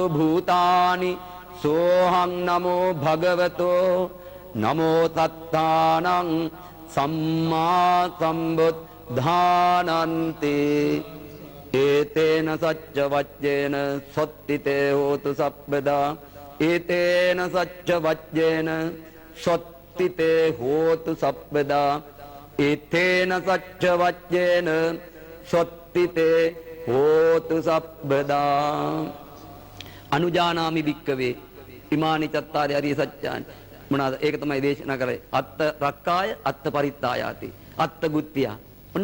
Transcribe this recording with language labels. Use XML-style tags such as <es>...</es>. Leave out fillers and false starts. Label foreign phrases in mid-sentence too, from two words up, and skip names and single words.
<pi>භූතානි සෝහං නමෝ භගවතෝ නමෝ තත්තානං සම්මා සම්බුද්ධානන්ති ඒතේන සච්ච වච්චේන සොත්තිතේ හෝතු සබ්බදා ඒතේන සච්ච වච්චේන සොත්තිතේ හෝතු සබ්බදා ඒතේන සච්ච වච්චේන සොත්තිතේ හෝතු සබ්බදා අනුජානාමි භික්කවේ ඉමානි චත්තාරි අරිය සත්‍යානි</pi> <si>මොනවාද ඒක තමයි දේශනා කරේ</si> <pi>අත්ත රක්කාය අත්ත පරිත්තායාති අත්ත ගුත්තිය ඔන්න</pi>